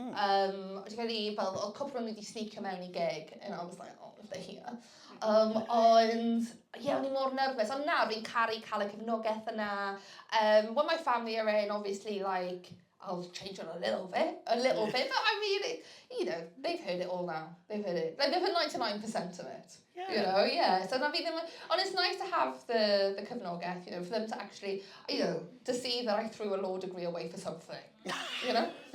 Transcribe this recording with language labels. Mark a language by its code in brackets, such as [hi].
[cy] Dwi'n credu fel, o cwpl o'n I wedi sneakio mewn I gig, [en] and I was like, oh, if they're here. [cy] Ond, ie, o'n I mor nervous. Ond nawr, fi'n caru cael y cefnogaeth yna. [en] When my family are in, obviously, like, I'll change it a little bit, but I mean, you know, they've heard it all now. They've heard it. Like, they've heard 99% of it. Yeah. You know, yeah. [cy] So na fi ddim, [en] and it's nice to have the cefnogaeth, you know, for them to actually, you know, to see that I threw a law degree away for something, you know?